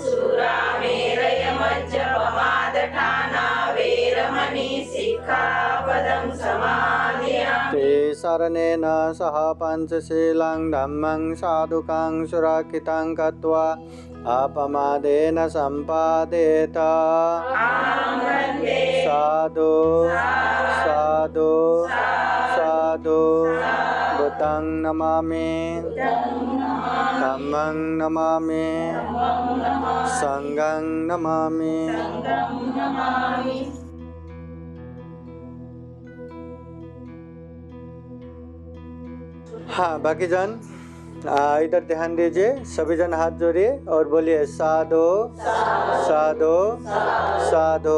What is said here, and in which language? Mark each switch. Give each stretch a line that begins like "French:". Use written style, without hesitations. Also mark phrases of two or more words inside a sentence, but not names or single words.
Pali: सुरामेरयमज्जपमादठाना वेरमणि सिक्खापदं समादयामि ते शरणेन सह पञ्चशीलं धम्मं साधुकं सुरक्षितं कृत्वा अपमादेन सम्पादेत आं वन्दे साधु साधु साधु बुद्धं नमामि धम्मं नमामि संघं नमामि
Hindi: हाँ बाकी जन इधर ध्यान दीजिए, सभी जन हाथ जोड़िए और बोलिए
Pali: साधु साधु साधु।